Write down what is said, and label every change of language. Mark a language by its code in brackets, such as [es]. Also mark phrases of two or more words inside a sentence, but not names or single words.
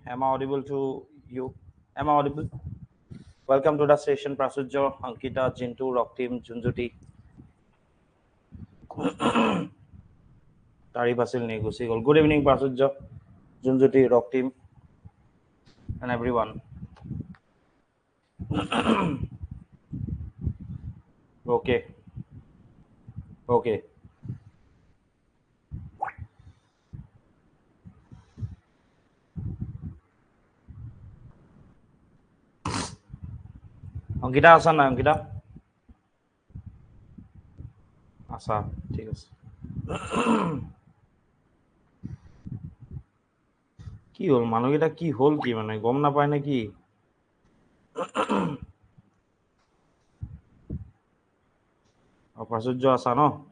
[en] Am I audible to you? Am I audible? Welcome to the station, Prasujjo, Ankita, Jintu, Rock Team, Junjuti. Tari Basil Negusigol. Good evening, Prasujjo, Junjuti, Rock Team, and everyone. Okay. [as] Okay. Ankita asa na Ankita? Asa, ঠিক আছে। কি হল মানুহকেইটা কি হল কি মানে গম নাপায় নে কি? প্ৰাচুৰ্য আছা ন?